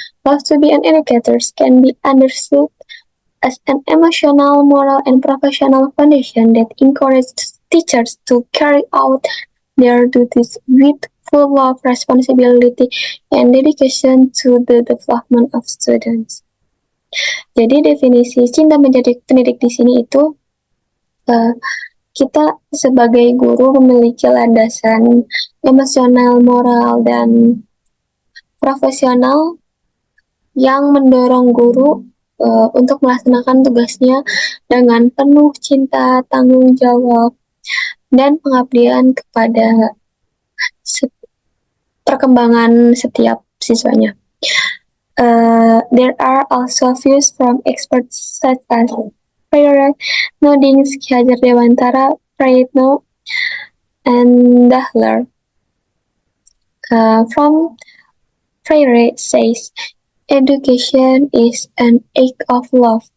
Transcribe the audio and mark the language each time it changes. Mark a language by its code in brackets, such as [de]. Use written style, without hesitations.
[en] Love to be an educator can be understood as an emotional, moral, and professional foundation that encourages teachers to carry out their duties with full love, responsibility, and dedication to the development of students. [id] Jadi definisi cinta menjadi pendidik di sini itu kita sebagai guru memiliki landasan emosional, moral, dan profesional yang mendorong guru untuk melaksanakan tugasnya dengan penuh cinta, tanggung jawab, dan pengabdian kepada perkembangan setiap siswanya. [en] There are also views from experts such as Freire, Nodings, Ki Hajar Dewantara, Prayitno, and Dahler. From Freire says, education is an act of love.